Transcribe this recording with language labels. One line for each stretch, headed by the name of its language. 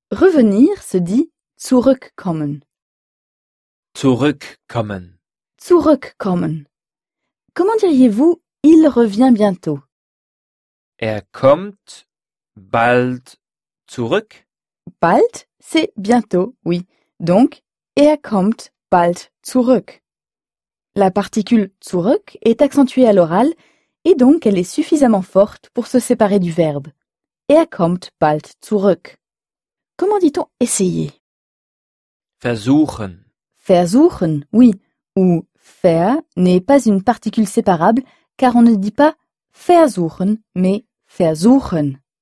French: Revenir se dit zurückkommen.
German: Zurückkommen. Zurückkommen.
French: Comment diriez-vous il revient bientôt?
German: Er kommt bald zurück.
French: Bald, c'est bientôt, oui. Donc,
German: er kommt bald zurück.
French: La particule zurück est accentuée à l'oral et donc elle est suffisamment forte pour se séparer du verbe.
German: Er kommt bald zurück.
French: Comment dit-on essayer?
German: Versuchen. Versuchen,
French: oui. Ou faire n'est pas une particule séparable car on ne dit pas versuchen mais versuchen.